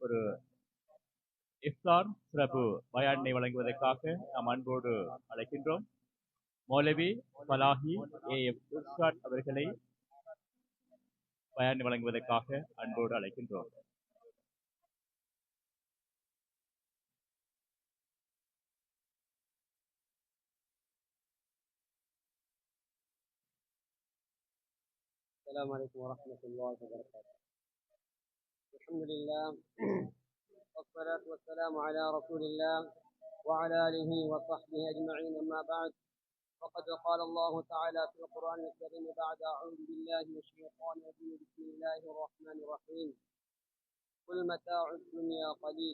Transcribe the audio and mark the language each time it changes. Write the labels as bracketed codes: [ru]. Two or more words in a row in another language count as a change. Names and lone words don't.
[ta] ஒரு இஃப்தார் சிறப்பு பயானை வழங்குவதற்காக நாம் அன்போடு அழைக்கின்றோம். மௌலவி ஃபலாஹி ஏஎம் உஸ்தாத் அவர்களை பயானை வழங்குவதற்காக அன்போடு அழைக்கின்றோம். [ar] السلام عليكم ورحمة الله وبركاته. الحمد لله والصلاة والسلام على رسول الله وعلى آله وصحبه أجمعين، أما بعد، فقد قال الله تعالى في القرآن الكريم بعد أعوذ بالله من الشيطان الرجيم بسم الله الرحمن الرحيم قل متاع الدنيا قليل.